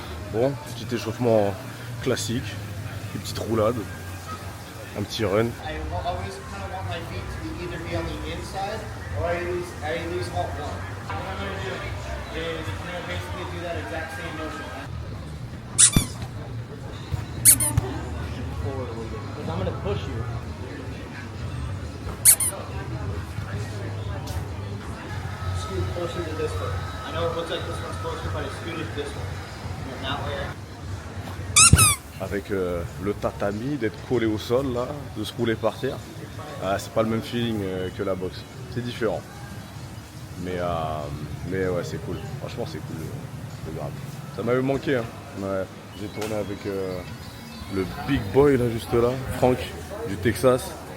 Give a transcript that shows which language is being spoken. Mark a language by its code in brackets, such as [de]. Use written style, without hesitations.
[fr] Bon, petit échauffement classique, une petite roulade, un petit run. [en] I always kind of want my feet to be either be on the inside or I lose all one. What I'm going to do is basically do that exact same motion. Forward a little bit because I'm going to push you. Scoot closer to this one. I know it looks like this one's closer, but I scooted this one. And that way. [fr] Avec le tatami, d'être collé au sol là, de se rouler par terre, c'est pas le même feeling que la boxe, c'est différent. Mais ouais, c'est cool, franchement c'est cool, c'est grave. Ça m'avait manqué, hein. Ouais. J'ai tourné avec le big boy là juste là, Franck du Texas.